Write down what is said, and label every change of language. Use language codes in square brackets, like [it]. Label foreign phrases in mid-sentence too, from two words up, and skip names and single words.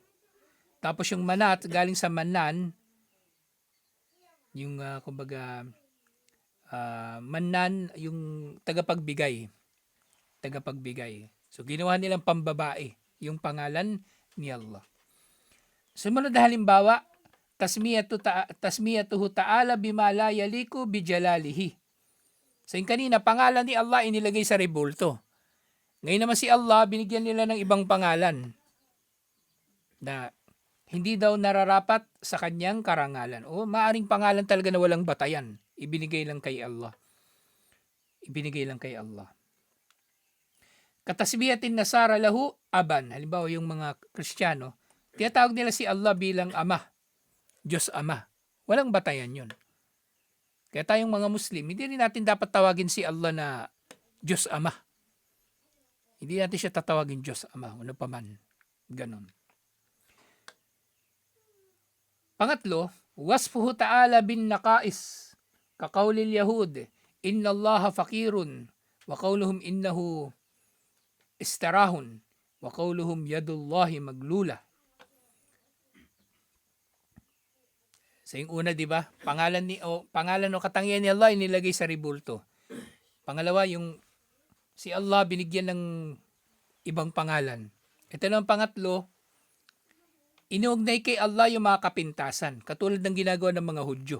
[tl] Tapos yung Manat, galing sa Manan, yung kumbaga Manan, yung tagapagbigay. So ginawa nilang pambabae yung pangalan ni Allah. Sumunod na halimbawa, [ar] تسميته تعالى بما لا يليق بجلاله. [tl] So yung kanina, pangalan ni Allah inilagay sa rebulto. Ngayon naman si Allah, binigyan nila ng ibang pangalan na hindi daw nararapat sa kanyang karangalan. O maaring pangalan talaga na walang batayan. Ibinigay lang kay Allah. [ar] كتسمية النصارى له أبا. [tl] Halimbawa yung mga Kristiyano, tinatawag nila si Allah bilang Ama. Diyos Ama. Walang batayan yun. Kaya tayong mga Muslim, hindi rin natin dapat tawagin si Allah na Diyos Ama. Hindi natin siya tatawagin Diyos Ama. Ano pa man. Ganon. Pangatlo, [ar] وصفه تعالى بالنقائص. كقول اليهود إن الله فقير. وقولهم إنه استراح. وقولهم يد الله مغلولة. [tl] Sa yung una, di ba? Pangalan o katangian ni Allah inilagay sa rebulto. Pangalawa, yung si Allah binigyan ng ibang pangalan. Ito naman pangatlo, inuugnay kay Allah yung mga kapintasan, katulad ng ginagawa ng mga Hudyo.